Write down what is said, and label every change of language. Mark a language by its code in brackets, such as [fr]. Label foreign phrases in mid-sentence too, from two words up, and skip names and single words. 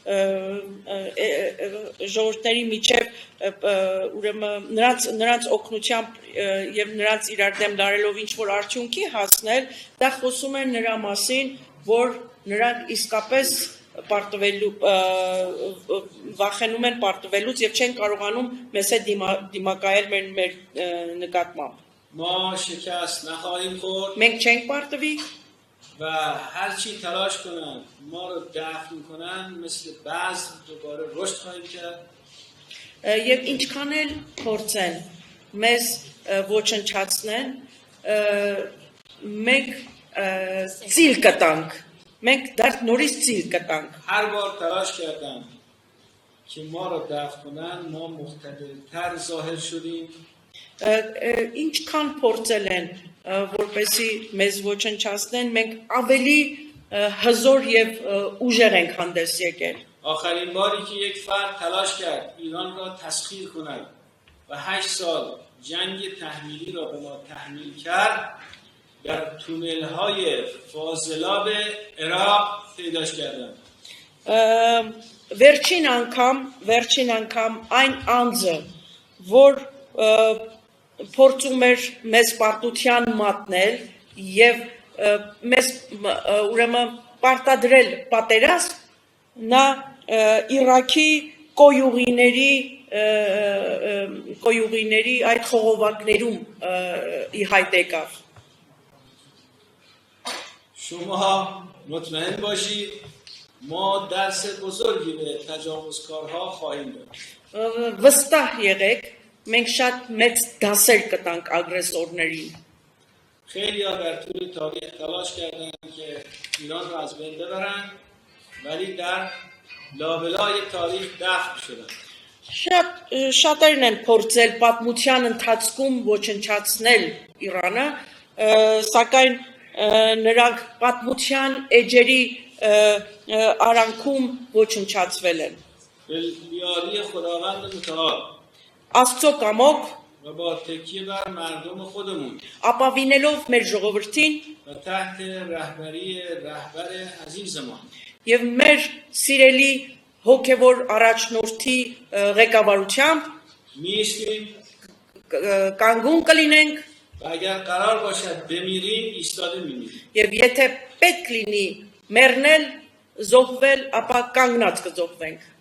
[hy] ժողովրդների միջև ուրեմն նրանց օգնությամբ եւ նրանց իրար դեմ դարելով ինչ որ արդյունքի հասնել, դա խոսում է նրա մասին, որ նրանք իսկապես վախենում են պարտվելուց եւ չեն կարողանում մեզ հետ դիմակայել մեր նկատմամբ։ [fa] ما شکست نخواهیم خورد [hy] Մենք չենք պարտվի [fa] و هر چی تلاش کنن ما رو دفن کنن مثل بذر دوباره رشد خواهیم کرد [hy] եւ ինչքան էլ փորձեն մեզ ոչնչացնեն, մենք ծիլ կտանք, մենք նորից ծիլ կտանք։ [fa] هر بار تلاش کردن که ما رو دفن کنن ما مقتدرتر ظاهر شدیم [hy] Ինչքան փորձել են որպեսի մեզ ոչնչացնեն, մենք ավելի հզոր եւ ուժեղ ենք հանդես եկել։ [fa] آخرین باری که یک فرد تلاش کرد ایران را تسخیر کند و 8 سال جنگ تحمیلی را به ما تحمیل کرد در تونل های فاضلاب عراق پیداش کردند. [hy] Վերջին անգամ այն անձը, որ փորձում էր մեզ պարտության մատնել եւ մեզ ուրեմն պարտադրել պատերազմ, նա Իրաքի կոյուղիների այդ խողովակներում ի հայտ եկավ։ [fa] شما مطمئن باشید ما درس بزرگی به تجاوزکارها خواهیم داد. [hy] Վստահ եղեք, մենք շատ մեծ դասեր կտանք ագրեսորներին։ [fa] خیلی ها در طول تاریخ تلاش کردند که ایران را از بین ببرند ولی در لابلای تاریخ دفن شدند. [hy] Շատերն են փորձել պատմության ընթացքում ոչնչացնել Իրանը, սակայն նրանք պատմության էջերի արանքում ոչնչացվել են։ [fa] به یاری خداوند متعال [hy] Աստծո կամոք [fa] و با تکیه بر مردم خودمون [hy] ապավինելով մեր ժողովրդին [fa] و تحت رهبری رهبر عزیزمان [hy] եւ մեր սիրելի հոգեվոր առաջնորդի ղեկավարությամբ [fa] می‌ایستیم [hy] կանգուն կլինենք [fa] و اگر قرار باشد بمیریم ایستاده می‌میریم. [hy] եւ եթե պետք լինի մեռնել, զոհվել, ապա կանգնած կզոհվենք։